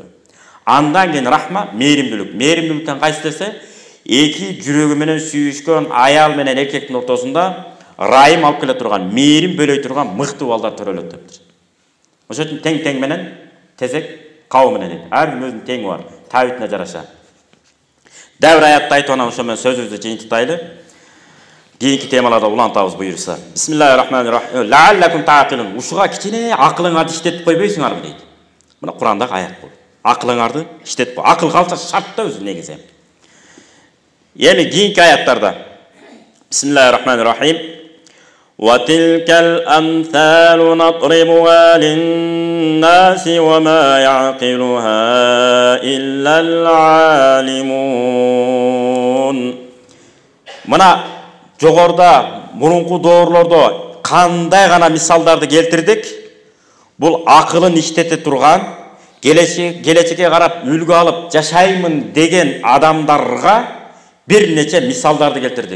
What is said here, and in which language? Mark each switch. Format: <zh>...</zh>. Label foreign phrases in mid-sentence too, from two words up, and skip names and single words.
<ky>Андан кийин рахма, мээримдүүлүк. Мээримдүүлүктөн кайсы десе, эки жүрөгү менен сүйүшкөн аял менен эркектин ортосунда райым алып келе турган, мээрим бөлөй турган мыкты балдар төрөлөт дептир. Ошон үчүн тең менен тезек кабы менен дейт. Ар бир өзүнүн теңи бар, табитине жараша. Дәвр аятты айтып анан ошо менен сөзүбүздү жыйынтыктайлы. Кийинки темаларда улантабыз буюрса.</ky> <ar>بسم الله الرحمن الرحيم. لعلكم تعقلون.</ar> <ky>Ушуга кичине акылыңарды иштетип койбойсуңарбы дейт. Мына Курандагы аят бул. Акылыңарды иштетип, акыл калса шарт да өзү негизи. Эми кийинки аяттарда</ky> <ar>بسم الله الرحمن الرحيم. وتلك الأمثال نضربها للناس وما يعقلها إلا العالمون.</ar> <ky>Мына жогорда мурунку доорлордо кандай гана мисалдарды келтирдик? Бул акылын иштете турган, келечекке карап үлгү алып жашаймын деген адамдарга бир нече мисалдарды келтирдик.</ky>